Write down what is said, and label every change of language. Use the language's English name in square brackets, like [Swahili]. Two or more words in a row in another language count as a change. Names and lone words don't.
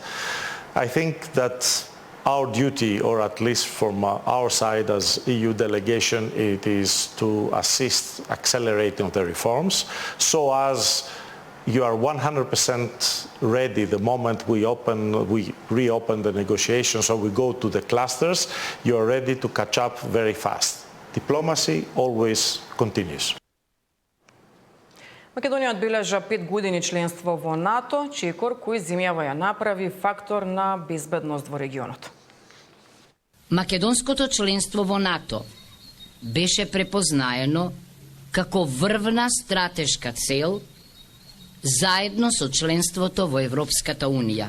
[English] I think that our duty, or at least from our side as EU delegation, it is to assist accelerating the reforms so as you are 100% ready the moment we reopen the negotiations or we go to the clusters, you are ready to catch up very fast. Diplomacy always continues. [Macedonian] Македонија одбележа 5 години членство во НАТО, чекор кој земјава ја направи фактор на безбедност во регионот. Македонското членство во НАТО беше препознаено како врвна стратешка цел заедно со членството во Европската Унија.